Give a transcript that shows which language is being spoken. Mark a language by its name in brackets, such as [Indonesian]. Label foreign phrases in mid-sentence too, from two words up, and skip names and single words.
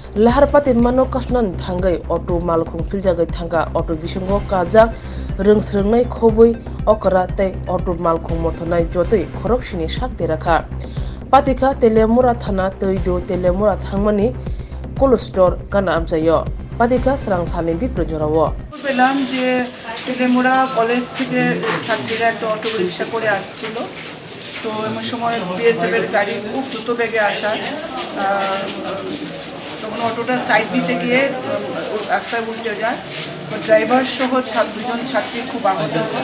[Kok Borok] Laharpati mano kasnan thangai auto malkhung piljagai thanga auto bisingo kajak rungsrungnai khobui okra tei auto malkhung mothonai jotoi khoroksini sakte rakha patika telemura thana toido telemura thangmani kolostor kana amjayo patika srang sani diprojorao [Bangla] পেলাম যে তেলেমুড়া কলেজ থেকে ছাত্রীরা একটা অটো রিক্সা করে আসছিল। তো এমন সময় বিএসএফ এর গাড়ি খুব দ্রুত বেগে আসায় তখন অটোটা সাইড দিতে গিয়ে রাস্তায় উল্টে যায়। ড্রাইভার সহ দুজন ছাত্রী খুব আহত হয়।